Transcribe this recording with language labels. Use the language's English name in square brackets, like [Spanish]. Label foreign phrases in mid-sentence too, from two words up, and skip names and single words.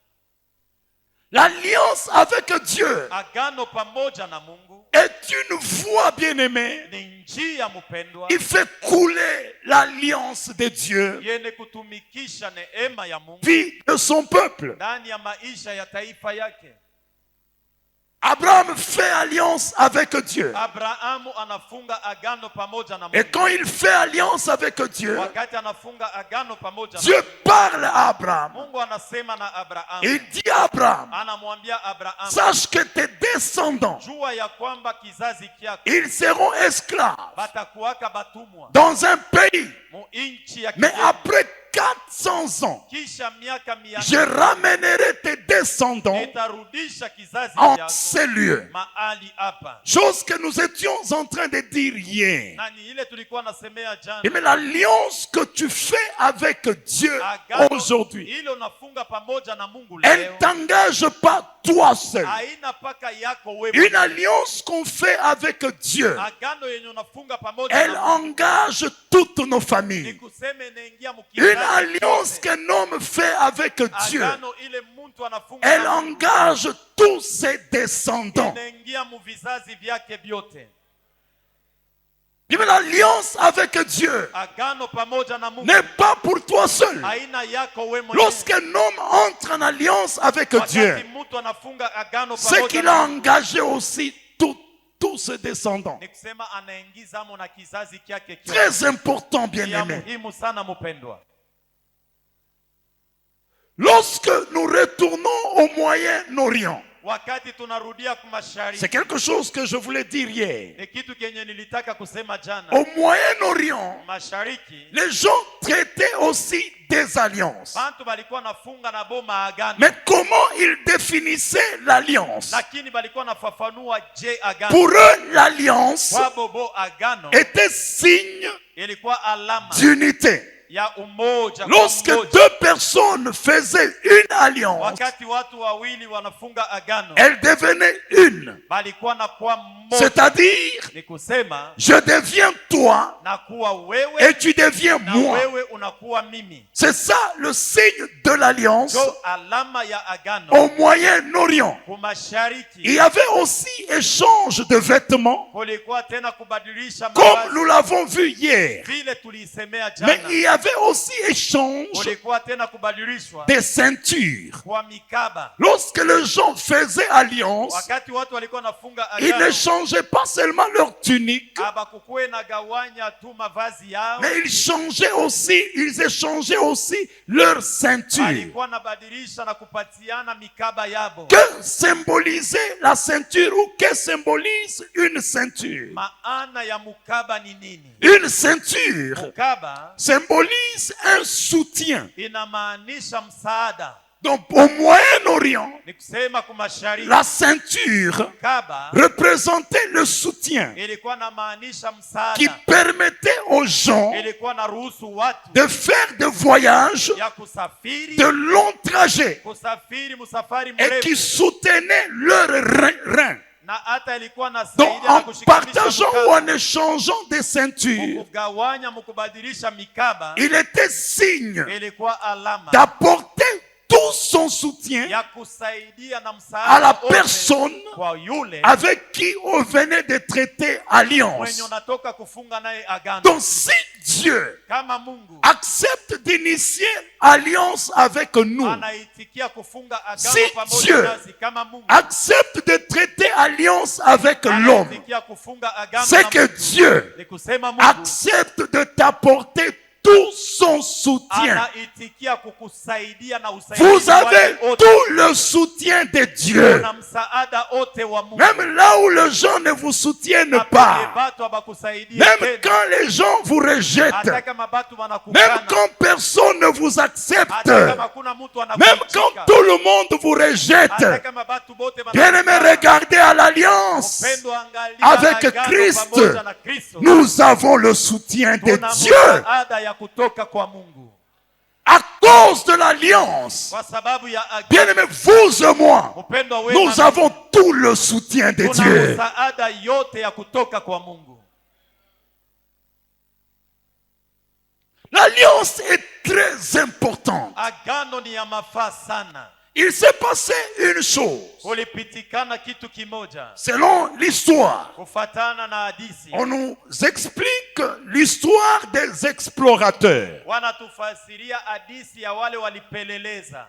[French] L'alliance avec Dieu [Swahili] Agano pamoja na Mungu [French] est une voie, bien-aimée. [Swahili] ni njia mpendwa, [French] Il fait couler l'alliance de Dieu, [Swahili] yenye kutumikisha neema ya Mungu [French] vie de son peuple. [Swahili] ndani ya maisha ya taifa yake. [French] Abraham fait alliance avec Dieu. [Swahili] Abrahamu anafunga agano pamoja na [French] Et [Swahili] Mungu. [French] quand il fait alliance avec Dieu, [Swahili] Wakati anafunga agano pamoja na [French] Dieu [Swahili] Mungu, [French] parle à Abraham. [Swahili] Mungu anasema na Abrahamu, [French] Il dit à Abraham, [Swahili] anamwambia Abrahamu, [French] sache que tes descendants, [Swahili] jua ya kwamba kizazi kyako [French] ils seront esclaves [Swahili] batakuwaka batumwa [French] dans un pays. [Swahili] mu inchi ya [French] Mais [Swahili] kigeni. [French] après 400 ans, [Swahili] Kisha miaka [French] je ramènerai tes descendants [Swahili] nitarudisha kizazi [French] en [Swahili] chako [French] ces lieux. [Swahili] mahali hapa. [French] Chose que nous étions en train de dire hier. [Swahili] Na ni ile tulikuwa nasemea jana, [French] Mais l'alliance que tu fais avec Dieu [Swahili] agano [French] aujourd'hui, [Swahili] ile unafunga pamoja na Mungu [French] elle [Swahili] leo [French] ne t'engage pas toi seul. [Swahili] haina paka yako wewe. [French] Une alliance qu'on fait avec Dieu, [Swahili] Agano yenye unafunga pamoja [French] elle [Swahili] na Mungu [French] engage toutes nos [Swahili] ni [French] familles. [Swahili] kuseme inaingia [French] Une alliance [Swahili] mkizazi [French] qu'un homme fait avec Dieu, [Swahili] agano ile mtu anafunga [French] elle [Swahili] na Mungu, [French] engage tous ses descendants. [Swahili] inaingia mu vizazi vyake vyote. [French] Mais l'alliance avec Dieu [Swahili] Agano pamoja na Mungu [French] n'est pas pour toi seul. [Swahili] haina yako wewe mwenyewe. [French] Lorsqu'un homme entre en alliance avec Dieu, [Swahili] Wakati mtu anafunga agano [French] c'est [Swahili] pamoja [French] qu'il [Swahili] na [French] a engagé aussi tous tous ses descendants. [Swahili] Ni kusema anaingizamo na kizazi kyake kyote. [French] Très important, [Swahili] Ya [French] bien-aimés. [Swahili] muhimu sana mpendwa. [French] Lorsque nous retournons au Moyen-Orient, [Swahili] Wakati tunarudia kumashariki. [French] c'est quelque chose que je voulais dire hier. [Swahili] Ni kitu kenye nilitaka kusema jana. [French] Au Moyen-Orient, [Swahili] Mashariki. [French] les gens traitaient aussi des alliances. [Swahili] Bantu balikuwa nafunga na boma agano. [French] Mais comment ils définissaient l'alliance? [Swahili] Lakini balikuwa nafafanua je agano. [French] Pour eux, l'alliance [Swahili] Kwa bobo agano. [French] était signe [Swahili] Ilikuwa alama. [French] d'unité. [Swahili] Ya umoja. [French] Lorsque deux personnes faisaient une alliance, [Swahili] Wakati watu wawili wanafunga agano. [French] elles devenaient une. [Swahili] Balikuwa na kuwa mmoja. [French] C'est-à-dire, [Swahili] Ni kusema [French] je deviens toi [Swahili] na kuwa wewe [French] et tu deviens [Swahili] na [French] moi. [Swahili] wewe unakuwa mimi. [French] C'est ça le signe de l'alliance [Swahili] Jo alama ya agano. [French] au Moyen-Orient. [Swahili] Kumashariki. [French] Il y avait aussi échange de vêtements, [Swahili] Kulikuwa tena kubadilisha [French] comme [Swahili] mavazi. [French] nous l'avons vu hier. [Swahili] Vile tulisemea [French] Mais [Swahili] jana. [French] il y avait aussi échange [Swahili] Kulikuwa tena kubadilishwa [French] des ceintures. [Swahili] kwa mikaba. [French] Lorsque les gens faisaient alliance, [Swahili] Wakati watu walikuwa nafunga [French] ils [Swahili] agano. [French] ne changeaient pas seulement leur tunique, [Swahili] Abakukuwe na gawanya tu mavazi yao. [French] mais ils échangeaient aussi leur ceinture. [Swahili] Alikuwa nabadilisha na kupatiana mikaba yabo. [French] Que symbolisait la ceinture ou que symbolise une ceinture? [Swahili] Maana ya mukaba ni nini? [French] Une ceinture [Swahili] Mukaba [French] symbolise un soutien. [Swahili] inamaanisha msaada. [French] Donc au Moyen-Orient, [Swahili] Ni kusema kumashariki. [French] la ceinture [Swahili] Mukaba [French] représentait le soutien [Swahili] ilikuwa namaanisha [French] qui [Swahili] msaada. [French] permettait aux gens [Swahili] Ilikuwa naruhusu watu [French] de faire des voyages [Swahili] ya kusafiri. [French] de longs trajets [Swahili] Kusafiri musafari [French] et qui [Swahili] mrefu. [French] soutenaient leurs reins. [Swahili] Na hata ilikuwa [French] Donc [Swahili] nasaidia na [French] en [Swahili] kushikanisha [French] partageant ou [Swahili] mukaba. [French] en échangeant des ceintures, [Swahili] Mukugawanya mukubadilisha mikaba. [French] il était signe [Swahili] Ilikuwa alama [French] d'apporter tout son soutien [Swahili] ya kusaidia na [French] à [Swahili] msaada [French] la [Swahili] wote [French] personne [Swahili] kwa yule [French] avec qui on venait de traiter alliance. [Swahili] mwenye unatoka kufunga naye agano. [French] Donc si Dieu [Swahili] Kama Mungu [French] accepte d'initier alliance avec nous, [Swahili] anaitikia kufunga agano [French] Si [Swahili] pamoja [French] Dieu [Swahili] nasi, kama Mungu [French] accepte de traiter alliance avec l'homme, [Swahili] anaitikia kufunga agano [French] c'est [Swahili] na [French] que [Swahili] mtu, [French] Dieu [Swahili] ni kusema Mungu [French] accepte de t'apporter tout son soutien. [Swahili] anaitikia kukusaidia na usaidizi [French] Vous avez [Swahili] wake wote. [French] tout le soutien de Dieu. [Swahili] Na msaada wote wa Mungu. [French] Même là où les gens ne vous soutiennent [Swahili] Na penye [French] pas, [Swahili] batu abakusaidie [French] même [Swahili] tena. [French] quand les gens vous rejettent, [Swahili] Hata kama batu [French] même [Swahili] wanakukana. [French] quand personne ne vous accepte, [Swahili] Hata kama kuna mtu [French] même [Swahili] anakuchika. [French] quand tout le monde vous rejette, [Swahili] Hata kama batu bote [French] bien-aimés, [Swahili] wanakukana. [French] regardez à l'alliance. [Swahili] Mpendwa, angalia [French] Avec [Swahili] agano [French] Christ, [Swahili] pamoja na Kristo. [French] Nous avons le soutien de [Swahili] Tuna [French] Dieu. [Swahili] msaada ya kutoka kwa Mungu. [French] À cause de l'alliance, [Swahili] Kwa sababu ya agano. [French] bien-aimés, vous et moi, [Swahili] Mpendwa, wewe [French] nous [Swahili] na [French] avons tout le soutien de [Swahili] tuna [French] Dieu. [Swahili] msaada yote ya kutoka kwa Mungu. [French] L'alliance est très importante. [Swahili] Agano ni ya mafaa sana. [French] Il s'est passé une chose, [Swahili] Kulipitikana kitu kimoja. [French] selon l'histoire. [Swahili] Kufatana na hadisi. [French] On nous explique l'histoire des explorateurs. [Swahili] Wanatufasiria hadisi ya wale walipeleleza.